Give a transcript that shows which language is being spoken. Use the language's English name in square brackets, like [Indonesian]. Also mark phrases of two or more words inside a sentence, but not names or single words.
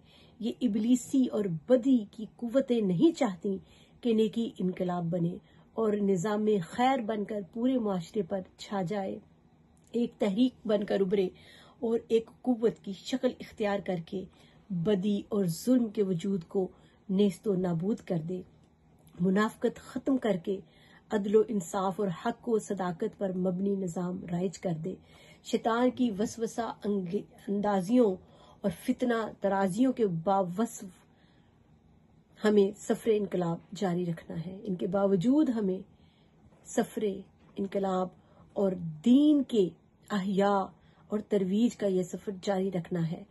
[Urdu] یہ ابلیسی اور بدی کی قوتیں نہیں چاہتی کہ نیکی انقلاب بنے اور نظام خیر بن کر پورے معاشرے پر چھا جائے، ایک تحریک بن کر ابھرے اور ایک قوت کی شکل اختیار کر کے بدی اور ظلم کے وجود کو نیست و نابود کر دے، منافقت ختم کر کے عدل و انصاف اور حق و صداقت پر مبنی نظام رائج کر دے۔ شیطان کی وسوسہ اندازیوں اور فتنہ ترازیوں کے باوصف ہمیں سفر انقلاب جاری رکھنا ہے، ان کے باوجود ہمیں سفر انقلاب اور دین کے احیاء اور ترویج کا یہ سفر جاری رکھنا ہے۔